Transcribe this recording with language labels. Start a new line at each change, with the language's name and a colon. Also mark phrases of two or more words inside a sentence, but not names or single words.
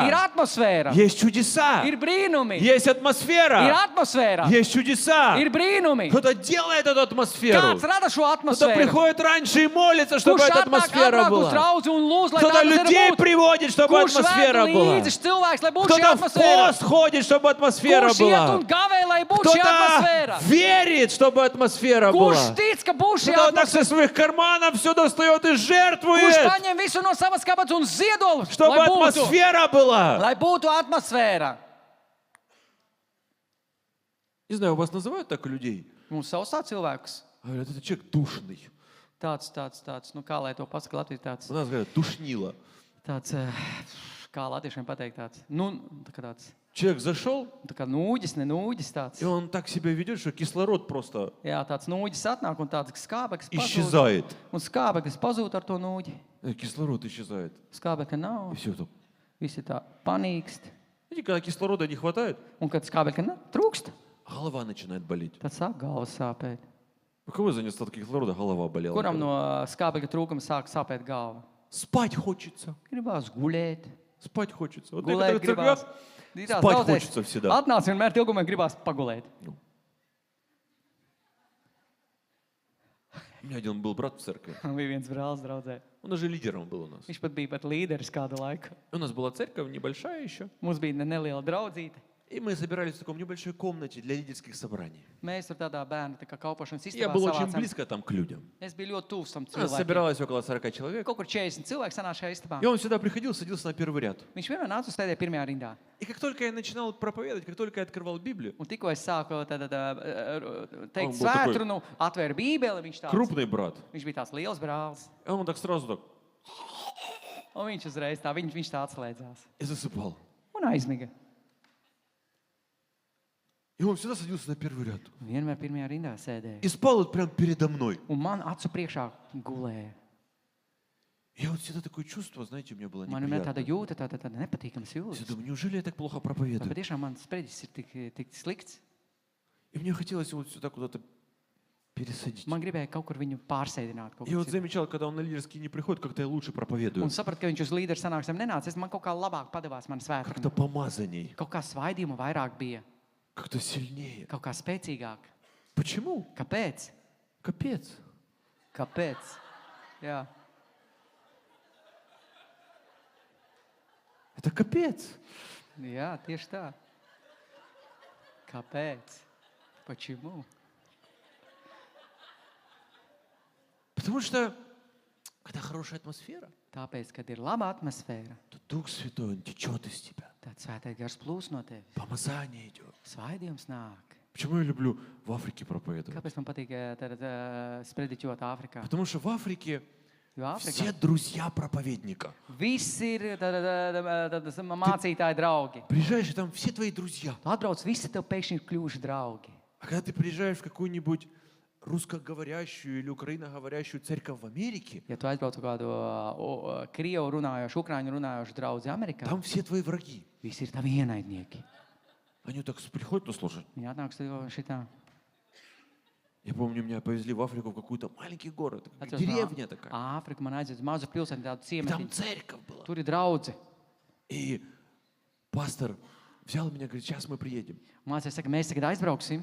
Latvian: atmosfēra,
Russian: есть чудеса,
Latvian: ir brīnumi,
Russian: есть
Latvian: ir
Russian: атмосфера,
Latvian: atmosfēra,
Russian: есть чудеса.
Latvian: ir brīnumi.
Russian: Кто-то делает эту атмосферу.
Latvian: Kāds rada šo
Russian: Кто-то
Latvian: atmosfēru?
Russian: приходит раньше и молится, чтобы
Latvian: Kurš
Russian: эта
Latvian: atnāk
Russian: атмосфера
Latvian: agrāk uz
Russian: была.
Latvian: draudzi un lūdz, lai
Russian: Кто-то
Latvian: tā
Russian: людей
Latvian: atmosfēra būtu?
Russian: приводит, чтобы
Latvian: Kurš
Russian: атмосфера
Latvian: ved
Russian: была.
Latvian: līdzi cilvēks, lai būtu šī
Russian: Кто-то в
Latvian: atmosfēra?
Russian: пост ходит, чтобы атмосфера
Latvian: Kurš iet
Russian: была.
Latvian: un gavē, lai būtu šī
Russian: Кто-то
Latvian: atmosfēra?
Russian: верит, чтобы атмосфера была.
Latvian: Kurš tic, ka būs šī
Russian: Кто-то вот так
Latvian: atmosfēra?
Russian: со своих карманов все достает и
Latvian: Kurš
Russian: жертвует,
Latvian: paņem visu no savas kabatas un ziedo,
Russian: чтобы атмосфера была.
Latvian: lai būtu atmosfēra?
Russian: Не знаю, у вас называют так людей?
Latvian: Mums sausā cilvēks.
Russian: Говорят, это человек душный.
Latvian: Tāds, nu kā lai to pasaka Latvijas tāds.
Russian: У нас говорят, душнило.
Latvian: Tāds kā latviešiem pateikt tāds, nu, tā kā tāds,
Russian: Человек зашел,
Latvian: tā kā nūģis, ne nūģis tāds.
Russian: и он так себя ведет, что кислород просто
Latvian: Jā, tāds nūģis atnāk un tāds skābeklis pazūd.
Russian: исчезает.
Latvian: Un skābeklis pazūd ar to nūģi.
Russian: Кислород исчезает.
Latvian: Skābekļa nav.
Russian: И все так.
Latvian: Visi tā panīkst.
Russian: Знаете, когда кислорода не хватает,
Latvian: Un kad skābekļa trūkst,
Russian: голова начинает болеть.
Latvian: tad sāk galva sāpēt.
Russian: У кого за недостаток кислорода голова болела?
Latvian: Kuram no skābekļa trūkuma sāk sāpēt galva?
Russian: Спать хочется.
Latvian: Gribās gulēt.
Russian: Спать хочется. Вот
Latvian: Gulēt
Russian: некоторые
Latvian: gribās.
Russian: церквях
Latvian: Tās
Russian: спать
Latvian: draudzēs
Russian: хочется всегда.
Latvian: Atnāc vienmēr ilgumā gribās pagulēt.
Russian: У меня один был брат в церкви.
Latvian: Bija viens brālis draudzē.
Russian: Он даже лидером был у нас.
Latvian: Viņš pat bija līderis kādu laiku.
Russian: У нас была церковь небольшая еще.
Latvian: Mums bija neliela draudzīte.
Russian: И мы собирались в таком небольшой комнате для лидерских собраний.
Latvian: Mēs tur tādā bērnu tā kā kalpošanas
Russian: Я
Latvian: istabā
Russian: был очень
Latvian: savācām.
Russian: близко там к людям.
Latvian: Es biju ļoti tuvs tam
Russian: У нас
Latvian: cilvēkiem.
Russian: собиралось около 40 человек.
Latvian: Kaut kur 40 cilvēku sanāca šajā istabā.
Russian: И он сюда приходил, садился на первый ряд.
Latvian: Viņš vienmēr nāca uz sēdē pirmajā rindā.
Russian: И как только я начинал проповедовать, как только я открывал Библию,
Latvian: Un tikko es sāku teikt
Russian: Он был такой
Latvian: svētrunu, atvēru bībeli,
Russian: крупный брат,
Latvian: viņš bija tāds liels brālis.
Russian: и он так сразу так
Latvian: Un viņš uzreiz tā, viņš tā atslēdzās.
Russian: и засыпал.
Latvian: Un aizmiga.
Russian: И он всегда садился на первый ряд.
Latvian: Vienmēr pirmajā rindā sēdēja.
Russian: И спал вот прямо передо мной.
Latvian: Un man acu priekšā gulēja.
Russian: И я вот всегда такое чувство, знаете, у меня было
Latvian: Man vienmēr tāda
Russian: неприятно.
Latvian: jūta, tāda nepatīkams
Russian: Я
Latvian: jūtas.
Russian: думаю, неужели я так плохо
Latvian: Vai
Russian: проповедую?
Latvian: patiešām mans sprediķis ir tik slikts?
Russian: И мне хотелось его вот сюда куда-то пересадить.
Latvian: Man gribēja kaut kur viņu pārsēdināt. Kaut
Russian: Я
Latvian: kur
Russian: вот
Latvian: citur.
Russian: замечал, когда он на лидерские не приходит, как-то я лучше проповедую.
Latvian: Un sapratu, ka viņš uz līderu sanāksmēm nenāca. Man kaut kā labāk padevās man
Russian: Как-то
Latvian: svētdiena.
Russian: помазанней,
Latvian: Kaut kā svaidījuma vairāk bija.
Russian: как-то сильнее.
Latvian: Kaut kā spēcīgāk.
Russian: Почему?
Latvian: Kāpēc?
Russian: Капец.
Latvian: Kāpēc? Jā.
Russian: Это капец.
Latvian: Jā, tieši tā. Kāpēc?
Russian: Почему? Потому что, когда хорошая атмосфера,
Latvian: Tāpēc, kad ir laba atmosfēra,
Russian: то Дух Святой, Он течет из тебя.
Latvian: tad svētais gars plūs no tevis.
Russian: Помазание идет.
Latvian: Svaidījums nāk.
Russian: Почему я люблю в Африке проповедовать?
Latvian: Kāpēc man patīk sprediķot Āfrikā?
Russian: Потому что в Африке
Latvian: Jo
Russian: все
Latvian: Āfrikā
Russian: друзья проповедника.
Latvian: visi ir mācītāji draugi.
Russian: Приезжаешь, и там все твои друзья.
Latvian: Tu atbrauc, visi tev pēkšņi ir kļuvuši draugi.
Russian: А когда ты приезжаешь в какую-нибудь русскоговорящую или украиноговорящую церковь в Америке,
Latvian: Ja tu aizbrauc uz kādu krievu runājošu, ukraiņu runājošu draugu Amerikā,
Russian: там все твои враги.
Latvian: visi ir tavi ienaidnieki.
Russian: Они так приходят, ну слушай.
Latvian: Viņi atnāks tev šitā.
Russian: Я помню, меня повезли в Африку в какой-то маленький город,
Latvian: Atceros, no
Russian: деревня такая.
Latvian: Āfriku man aizved uz mazu pilsētu, tādu
Russian: И там
Latvian: ciematiņu.
Russian: церковь была.
Latvian: Tur ir draudzi.
Russian: И пастор взял меня, говорит, сейчас мы приедем.
Latvian: Mācīja, saka, mēs tagad aizbrauksim.